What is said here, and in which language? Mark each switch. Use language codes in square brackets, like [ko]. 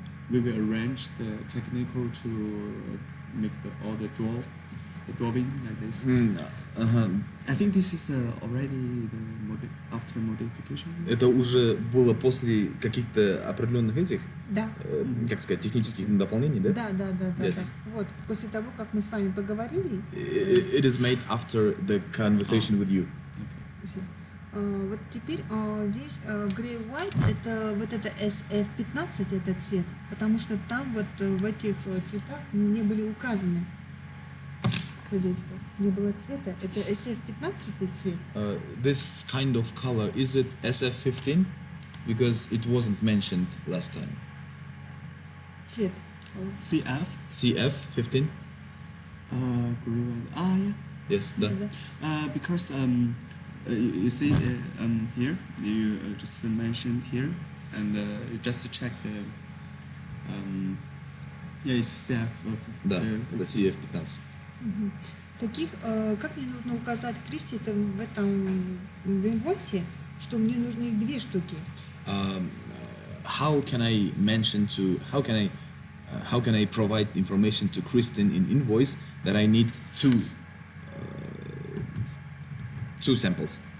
[en] We will arrange the technical to make all the draw the drawing like this. [ru] Ага. [en] I think this is already the after modification. [ru] Это уже было после каких-то определенных этих, Да. как сказать, технических дополнений, да? Да, да, да, да, [en] Yes. [ru] да. Вот, после того, как мы с вами поговорили, [en] It is made after the conversation with you. [ru] вот теперь здесь Grey White, это вот это SF15, этот цвет, потому что там вот в этих цветах не были указаны. Вот здесь вот не было цвета, это SF15 цвет. [en] This kind of color, is it SF15? Because it wasn't mentioned last time. [ru] Цвет. [en] CF. CF15? Green. Yeah. Yes, да. Because you see here you just mentioned here and you just check the yeah it's CF. [ru] Да, это CF15. Таких, как мне нужно указать Кристи это в этом в инвойсе, что мне нужно их 2 штуки. [en] How can I mention to how can I provide information to Kristen in invoice that I need two samples?